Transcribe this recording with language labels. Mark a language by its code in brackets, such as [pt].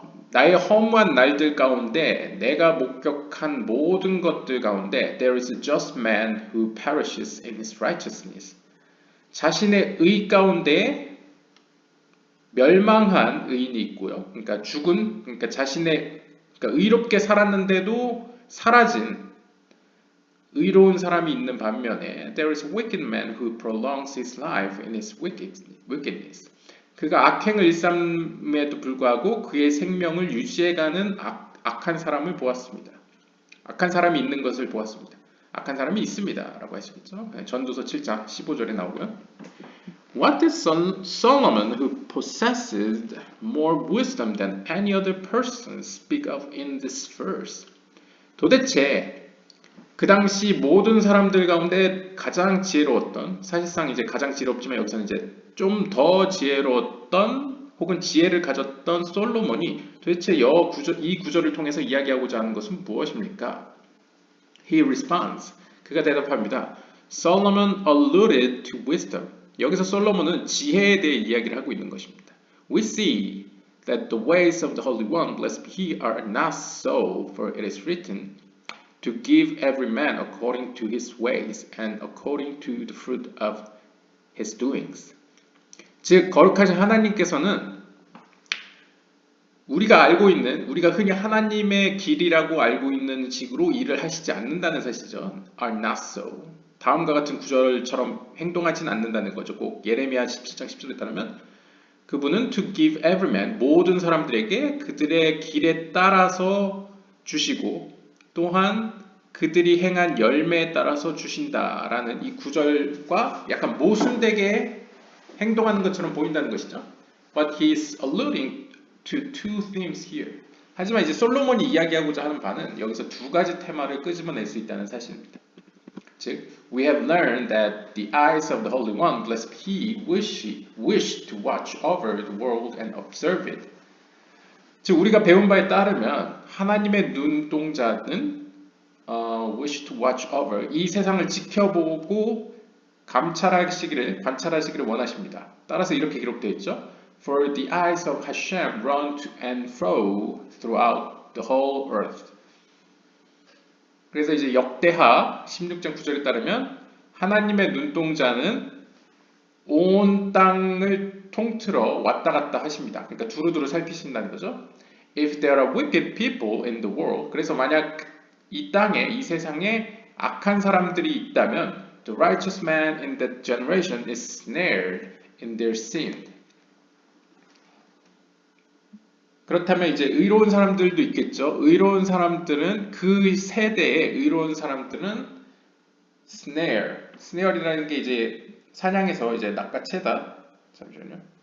[ko] 나의 허무한 날들 가운데 내가 목격한 모든 것들 가운데 [en] There is a just man who perishes in his righteousness. [ko] 자신의 의 가운데 멸망한 의인이 있고요. 그러니까 그러니까 그러니까 의롭게 살았는데도 사라진 의로운 사람이 있는 반면에 [en] There is a wicked man who prolongs his life in his wickedness. [ko] 그가 악행을 일삼에도 불구하고 그의 생명을 유지해가는 악한 사람을 보았습니다. 악한 사람이 있는 것을 보았습니다. 악한 사람이 있습니다. 라고 하시겠죠. 전도서 7장 15절에 나오고요. [en] What is Solomon who possesses more wisdom than any other person speak of in this verse? [ko] 도대체 그 당시 모든 사람들 가운데 가장 지혜로웠던, 사실상 이제 가장 지혜롭지만 여기서는 이제 좀 더 지혜로웠던 혹은 지혜를 가졌던 솔로몬이 도대체 이 구절을 통해서 이야기하고자 하는 것은 무엇입니까? [en] He responds. [ko] 그가 대답합니다. [en] Solomon alluded to wisdom. [ko] 여기서 솔로몬은 지혜에 대해 이야기를 하고 있는 것입니다. [en] We see that the ways of the Holy One, blessed be He, are not so, for it is written, to give every man according to his ways and according to the fruit of his doings. [ko] 즉 거룩하신 하나님께서는 우리가 흔히 하나님의 길이라고 알고 있는 식으로 일을 하시지 않는다는 사실이죠. [en] are not so. [ko] 다음과 같은 구절처럼 행동하지는 않는다는 거죠. 꼭 예레미야 17장 10절에 따르면 그분은 [en] to give every man [ko] 모든 사람들에게 그들의 길에 따라서 주시고 또한 그들이 행한 열매에 따라서 주신다라는 이 구절과 약간 모순되게 행동하는 것처럼 보인다는 것이죠. [en] But he is alluding to two themes here. [ko] 하지만 이제 솔로몬이 이야기하고자 하는 바는 여기서 두 가지 테마를 끄집어낼 수 있다는 사실입니다. 즉, [en] we have learned that the eyes of the Holy One, blessed He, wish to watch over the world and observe it. [ko] 즉, 우리가 배운 바에 따르면 하나님의 눈동자는 [en] wish to watch over [ko] 이 세상을 지켜보고 관찰하시기를 원하십니다. 따라서 이렇게 기록되어 있죠. [en] For the eyes of Hashem run to and fro throughout the whole earth. [ko] 그래서 이제 역대하 16장 9절에 따르면 하나님의 눈동자는 온 땅을 통틀어 왔다 갔다 하십니다. 그러니까 두루두루 살피신다는 거죠. [en] If there are wicked people in the world, [ko] 그래서 만약 이 땅에, 이 세상에 악한 사람들이 있다면 [en] the righteous man in that generation is snared in their sin. [ko] 그렇다면 이제 의로운 사람들도 있겠죠. 의로운 사람들은 그 세대의 의로운 사람들은 snare이라는 게 이제 사냥에서 이제 낚아채다. 잠시만요.